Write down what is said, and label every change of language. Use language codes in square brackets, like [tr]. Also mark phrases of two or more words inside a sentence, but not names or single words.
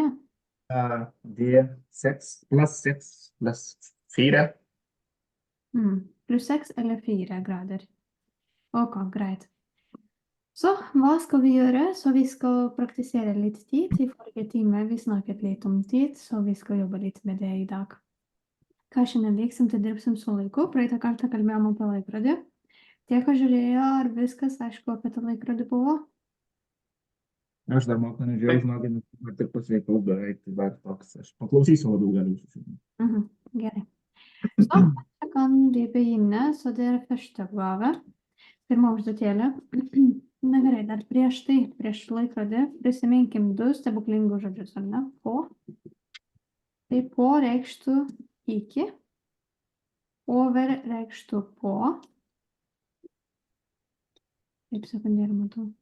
[no] Det er 6 pluss 4. Plus 6 eller 4 grader. Ok, greit. Så, hva skal vi gjøre? Så vi skal praktisere litt tid. I forrige time vi snakket litt om tid, så vi skal jobbe litt med det i dag. [lt] Ką šiandien veiksim, tai dirbsim su laiku. Praeitą kartą kalbėjom apie laikrodį. Tie, kas žiūrėjo, ar viskas aišku apie tą laikrodį buvo? Aš dar moku nežiūrėjau, žinokit, tik pasveikau beveik, tai dar toks, aš paklausysiu labiau galiu susitikti. Gerai. [no] Så, jeg kan vi begynne, så det er første oppgave. [lt] Pirma užduotėlė. Na gerai, dar prieš tai, prieš laikrodį, prisiminkim 2 stebuklingus žodžius, ar ne? Po. Tai po reikštų iki. Over reikštų po. Taip, sekundėlę matau.